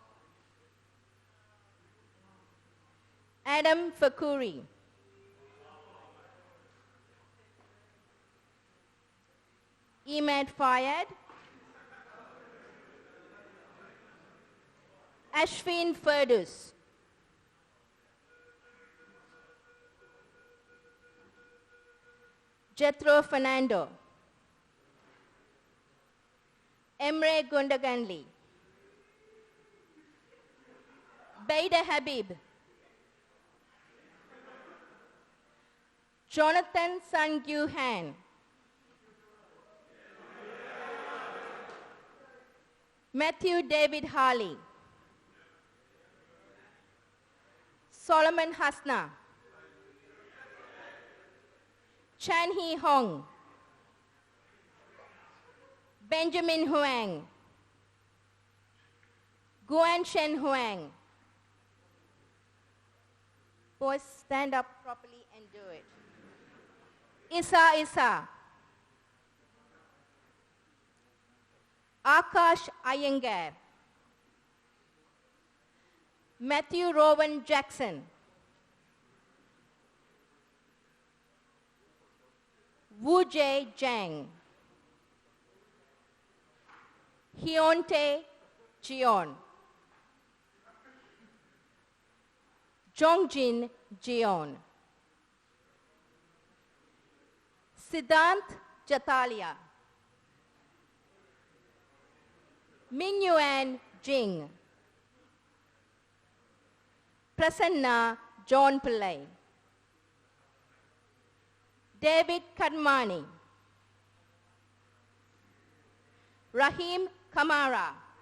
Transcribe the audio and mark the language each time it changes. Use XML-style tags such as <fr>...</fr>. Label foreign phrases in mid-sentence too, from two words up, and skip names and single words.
<en>Adam Fakuri, Imad Fayed, Ashfin Ferdus, Jethro Fernando, Emre Gundaganli, Baida Habib, Jonathan Sangyu Han, Matthew David Harley, Solomon Hasna, Chan Hee Hong, Benjamin Huang, Guan Shen Huang. Boys, stand up properly and do it. Isa, Akash Iyengar, Matthew Rowan Jackson, Wu Jie Zhang, Hyuntae Jeon, Jongjin Jeon, Siddhant Jatalia, Minyuan Jing, Prasanna John Pillai, David Kadmani, Rahim Kamara,</en>